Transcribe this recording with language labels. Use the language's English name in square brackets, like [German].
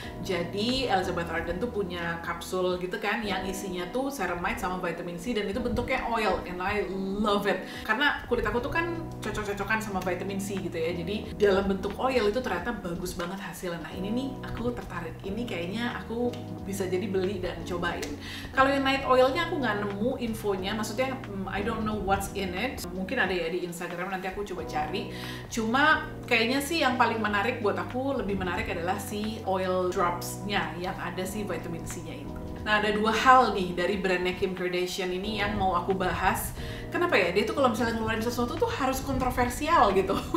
[Indonesian] Jadi Elizabeth Arden tuh punya kapsul gitu kan yang isinya tuh ceramide sama vitamin C, dan itu bentuknya oil, [English] and I love it. [Indonesian] Karena kulit aku tuh kan cocok-cocokan sama vitamin C gitu ya. Jadi dalam bentuk oil itu ternyata bagus banget hasilnya. Nah, ini nih aku tertarik. Ini kayaknya aku bisa jadi beli dan cobain. Kalau yang night oilnya aku nggak nemu infonya. Maksudnya [English] I don't know what's in it. [Indonesian] Mungkin ada ya di Instagram, nanti aku coba cari. Cuma kayaknya sih yang paling menarik buat aku, lebih menarik adalah si oil drops-nya yang ada si vitamin C-nya itu. Nah, ada 2 hal nih dari brandnya Kim Kardashian ini yang mau aku bahas. Kenapa ya? Dia tuh kalau misalnya ngeluarin sesuatu tuh harus kontroversial gitu.